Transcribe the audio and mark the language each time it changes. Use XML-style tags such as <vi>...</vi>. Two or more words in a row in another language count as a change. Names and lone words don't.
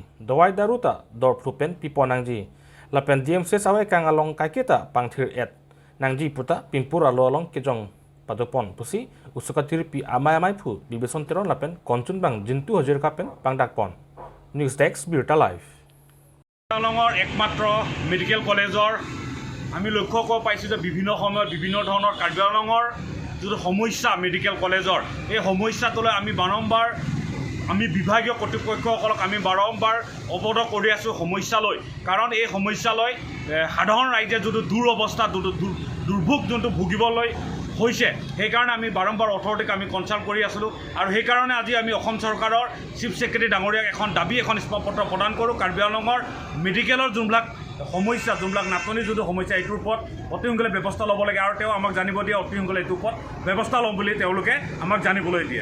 <mjw>Dowai daruta dor flup pen piponangji. Lapen DMCH awai kang along kaiketa pangthir et. Nangji puta Pinpur alo along kejong padopon pusi USUKA tiripi amai phu bibeson teron lapen konchun bang jintu hajir kapen pangdak pon. News Desk Birta Live.</mjw> <as>Alongor একমাত্ৰ</as> <en>medical college</en> <as>আমি লক্ষ্য কৰিব পাইছোঁ যে বিভিন্ন সময়ত বিভিন্ন ধৰণৰ কাৰ্বি আংলঙৰ যিটো সমস্যা</as> <en>medical college</en> <as>এই সমস্যাটোলৈ আমি বাৰম্বাৰ আমি বিভাগীয় কৰ্তৃপক্ষসকলক আমি বাৰম্বাৰ অৱগত কৰি আছোঁ সমস্যালৈ কাৰণ এই সমস্যালৈ সাধাৰণ ৰাইজে যিটো দুৰৱস্থা দুৰ্ভোগ যোনটো ভুগিবলৈ হৈছে সেইকাৰণে আমি বাৰম্বাৰ অথৰিটিক আমি কনচাল্ট কৰি আছিলোঁ আৰু সেইকাৰণে আজি আমি অসম চৰকাৰৰ</as> <en>chief secretary</en> <as>ডাঙৰীয়াক এখন দাবী এখন স্মাৰকপত্ৰ প্ৰদান কৰোঁ কাৰ্বি আংলঙৰ মেডিকেলৰ যোনবিলাক সমস্যা যোনবিলাক নাটনি যিটো সমস্যা এইটোৰ ওপৰত অতি সোনকালে ব্যৱস্থা ল'ব লাগে আৰু তেওঁ আমাক জানিব দিয়ে অতি সোনকালে এইটোৰ ওপৰত ব্যৱস্থা ল'ম বুলি তেওঁলোকে আমাক জানিবলৈ দিয়ে।</as>